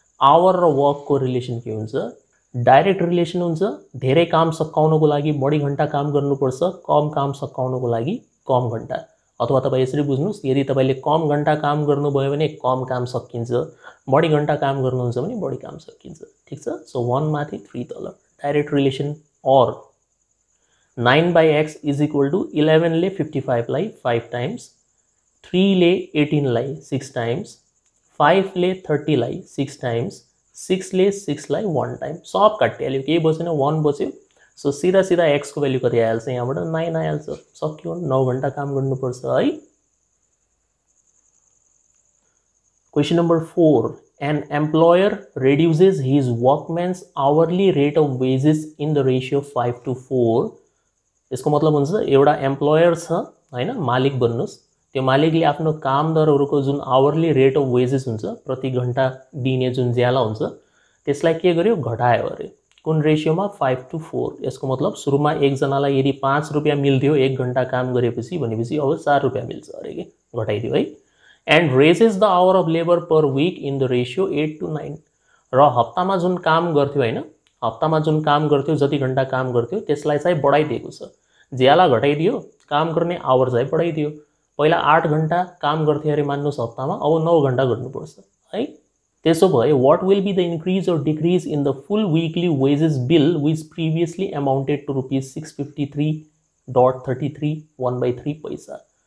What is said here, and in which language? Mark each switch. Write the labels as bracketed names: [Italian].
[Nepali] Our र वर्कको relation के हुन्छ? डाइरेक्ट रिलेसन हुन्छ. धेरै काम सकाउनको लागि बढी घण्टा काम गर्नुपर्छ, कम काम सकाउनको लागि कम घण्टा. अथवा तपाईँ यसरी बुझ्नुहोस्, यदि तपाईँले कम घण्टा काम गर्नुभयो भने कम काम सकिन्छ, बढी घण्टा काम गर्नुहुन्छ भने बढी काम सकिन्छ. ठीक छ. सो 1 माथि 3 तल डाइरेक्ट रिलेसन. और 9/x [English] is equal to [Nepali] 11 ले 55 लाई 5 टाइम्स, 3 ले 18 लाई 6 टाइम्स, 5 ले 30 लाई 6 टाइम्स, 6 ले 6 लाई 1 टाइम. सब काटिहाल्यो, केही बसेन, 1 बच्यो. सो सीधा सीधा x को भ्याल्यु कति आइहाल्छ? यहाँबाट 9 आइहाल्छ. सक्यो. 9 घण्टा काम गर्नुपर्छ है. [English] Question number 4. An employer reduces his workman's hourly rate of wages in the ratio 5:4. [Nepali] यसको मतलब हुन्छ एउटा एम्प्लोयर छ हैन, मालिक बन्नुस्, त्यो मालिकले आफ्नो कामदारहरूको जुन आवरली रेट अफ वेजेस हुन्छ, प्रति घण्टा दिने जुन ज्याला हुन्छ, त्यसलाई के गर्यो? घटायो अरे. कुन रेशियोमा? 5:4. यसको मतलब सुरुमा एकजनालाई यदि 5 रुपियाँ मिल्थ्यो 1 घण्टा काम गरेपछि भनेपछि अब 4 रुपियाँ मिल्छ अरे के, घटाइदियो है. [English] And raises the hour of labour per week in the ratio 8:9. [Nepali] र हप्तामा जुन काम गर्थ्यो हैन, हप्तामा जुन काम गर्थ्यो, जति घण्टा काम गर्थ्यो त्यसलाई चाहिँ बढाइदिएको छ. ज्याला घटाइदियो, काम गर्ने आवर चाहिँ बढाइदियो. पहिला 8 घण्टा काम गर्थ्यो अरे मान्नुहोस् हप्तामा, अब 9 घण्टा गर्नुपर्छ है. त्यसो भए [English] What will be the increase or decrease in the full weekly wages bill which previously amounted to ₹653.33 1/3 पैसा.